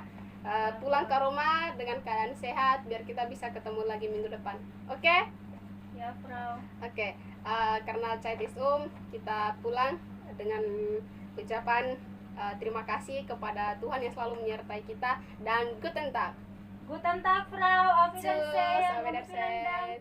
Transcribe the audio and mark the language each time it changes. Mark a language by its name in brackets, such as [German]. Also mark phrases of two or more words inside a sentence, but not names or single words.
[Indonesian] Pulang ke rumah dengan keadaan sehat biar kita bisa ketemu lagi minggu depan. Oke? Ya Frau. Oke. Karena [German] Zeit is [Indonesian] kita pulang dengan ucapan terima kasih kepada Tuhan yang selalu menyertai kita dan [German] guten Tag. Guten Tag Frau. Auf Tschüss, Wiedersehen. auf Wiedersehen.